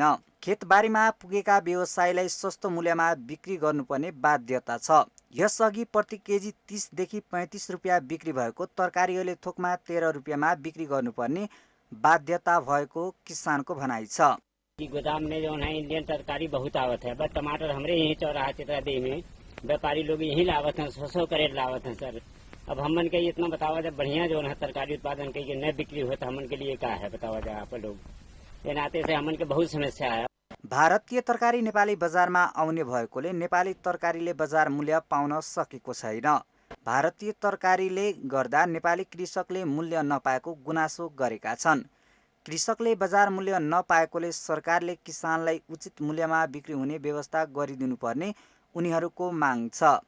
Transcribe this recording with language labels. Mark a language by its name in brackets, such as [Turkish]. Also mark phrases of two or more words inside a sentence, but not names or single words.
[Nepali] खेतबारीमा पुगेका व्यवसायीलाई सस्तो मूल्यमा बिक्री गर्नुपर्ने बाध्यता छ। यसअघि प्रति केजी 30 देखि 35 रुपियाँ बिक्री भएको तरकारीहरूले थोकमा 13 रुपियाँमा बिक्री गर्नुपर्ने बाध्यता भएको किसानको भनाइ छ। [Bhojpuri] गोदाम में जो है इंडियन तरकारी बहुत आवत है, बस टमाटर हमारे यही चौराहा चित्रादेह में व्यापारी लोग यही लावत हैं, 100 करेट लावत हैं सर। अब हमन के इतना बतावा जब बढ़िया जो है तरकारी उत्पादन के न बिक्री हो तो हमन के लिए क्या है बतावा जाए आप लोग। ये नाते से हमन के बहुत समस्या है। [Nepali] भारतीय तरकारी नेपाली बजारमा आउने भएकोले नेपाली तरकारीले बजार मूल्य पाउन सकेको छैन। भारतीय तरकारीले गर्दा नेपाली कृषकले मूल्य नपाएको गुनासो गरेका छन्। कृषकले बजार मूल्य नपाएकोले सरकारले किसानलाई उचित मूल्यमा बिक्री हुने व्यवस्था गरिदिनुपर्ने उनीहरूको माग छ।